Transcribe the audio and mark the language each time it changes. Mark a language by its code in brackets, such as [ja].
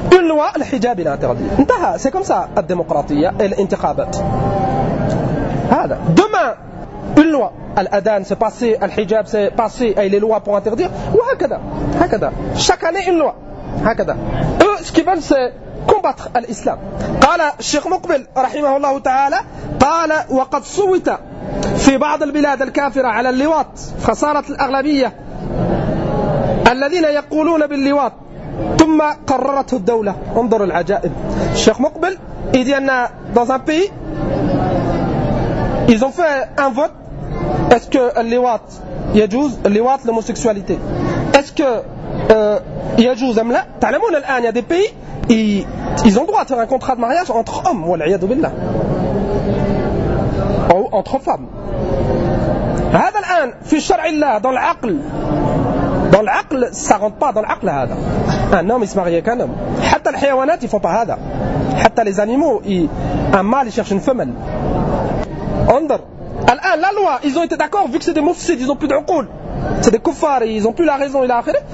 [fr] Une loi, le hijab il est interdit. C'est comme ça, la démocratie et l'intikhabat. Demain, une loi, l'adhan c'est passé, le hijab c'est passé, et les lois pour interdire, ou hakada. Chaque année, une loi. Hakada. Eux, ce qu'ils veulent c'est. Combattre l'islam. [ar] قال الشيخ مقبل رحمه الله تعالى قال وقد صوت في بعض البلاد الكافرة على اللواط خسارة الأغلبية الذين يقولون باللواط ثم قررته الدولة انظر العجائب الشيخ مقبل [fr] il dit dans un pays ils ont fait un vote est-ce que [ar] اللواط يجوز اللواط [fr] l'homosexualité est-ce que [ar] يجوز أم لا تعلمون الآن [fr] il y a des pays Ils ont droit à faire un contrat de mariage entre hommes, wal'ayadu billah. Ou entre femmes. [ar] هذا الآن في شرع الله [fr] dans l'aql. Dans l'aql, ça rentre pas dans l'aql. Un homme, il se marie avec un homme. حتى les حيوانات, ils font pas هذا. حتى les animaux, un mâle, ils cherchent une femelle. Under. الآن, la loi, ils ont été d'accord, vu que c'est des mufsides, ils ont plus d'uqul. C'est des kuffars, ils n'ont plus la raison et la akhira.